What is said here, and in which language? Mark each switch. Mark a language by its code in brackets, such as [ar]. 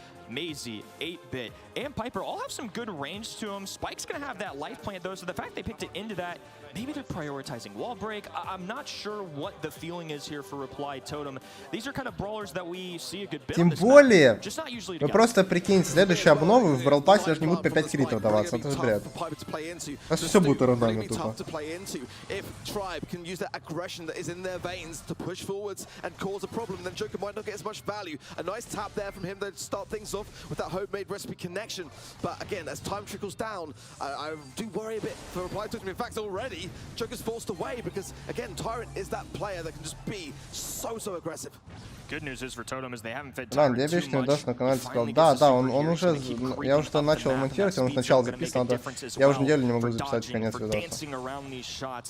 [en] Maisie, 8-bit, and Piper all have some good range to them. Spike's gonna have that life plant though, so the fact they picked it into that, maybe they're prioritizing wall break. I'm not sure what the feeling is here for Reply Totem. These are kind of brawlers that we see a good bit. [ru] Тем более, вы просто прикиньте, следующие обновы в Бравл Пассе даже не будут по 5 критов даваться, это же бред. У нас все будет рандомно тупо. [en] With that homemade recipe connection, but again, as time trickles down, I do worry a bit for Reply Totem. In fact, already Joker's forced away because again, Tyrant is that player that can just be so aggressive. Good news is for Totem is they haven't fed [ru] Ладно, я вечный удас на канале сказал. Да, он уже, я уже начал монтировать, он сначала записан, надо, я уже неделю не могу записать конец видоса.